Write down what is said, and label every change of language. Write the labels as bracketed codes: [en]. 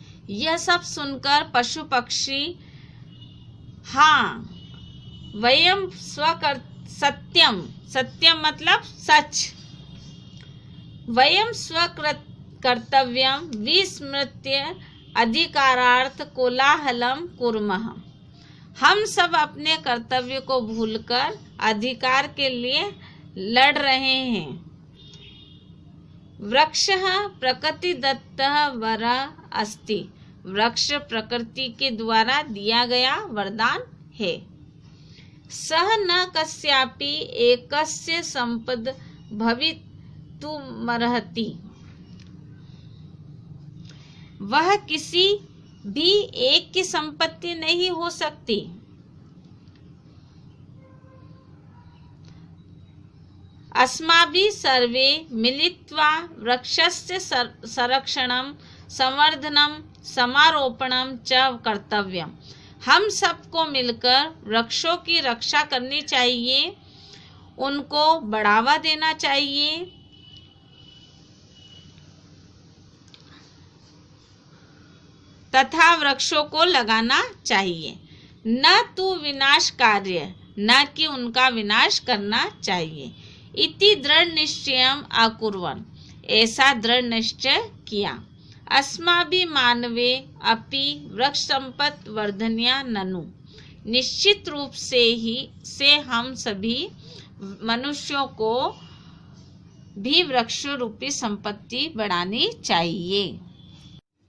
[hi] यह सब सुनकर पशु पक्षी हाँ [sa] वयम सत्यम, सत्यम [hi] मतलब सच, [sa] वयम स्वकर्तव्यम विस्मृत्य अधिकारार्थ कोलाहलम कुर्मः। [hi] हम सब अपने कर्तव्य को भूलकर अधिकार के लिए लड़ रहे हैं। [sa] वृक्षः प्रकृतिदत्तः वरः अस्ति। [hi] वृक्ष प्रकृति के द्वारा दिया गया वरदान है। [sa] सह न कस्यापि एकस्य संपद भवितुमर्हति। [hi] वह किसी भी एक की संपत्ति नहीं हो सकती। [sa] अस्माभिः सर्वे मिलित्वा वृक्षस्य संरक्षणं संवर्धनं समारोपणं च कर्तव्यम्। [hi] हम सबको मिलकर वृक्षों की रक्षा करनी चाहिए, उनको बढ़ावा देना चाहिए तथा वृक्षों को लगाना चाहिए। न तो विनाश कार्य, न कि उनका विनाश करना चाहिए। [sa] इति दृढ़ निश्चयम् अकुर्वन्। [hi] ऐसा दृढ़ निश्चय किया। [sa] अस्माभिः मानवे अपि वृक्ष संपत् वर्धनीया ननु। [hi] निश्चित रूप से हम सभी मनुष्यों को भी वृक्ष रूपी संपत्ति बढ़ानी चाहिए।